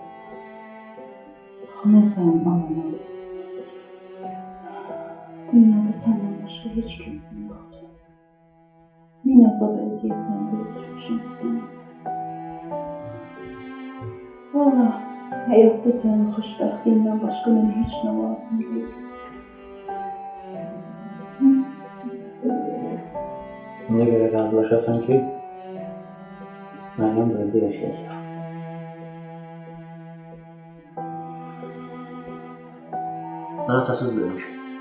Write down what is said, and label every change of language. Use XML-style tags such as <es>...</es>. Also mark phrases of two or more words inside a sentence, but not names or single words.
<tr>Ama sen anama. Dünyada senden başka hiç kimim yoktu. Yine zor eziyetten büyütmüşüm seni.</tr> <az>Valla hayatta senin xoşbəxtliyindən başqa mənə heç nə lazım deyil. Ona görə razılaşasan ki, mənim burada yaşayacaq. Mən atasız böyümüşəm.</az>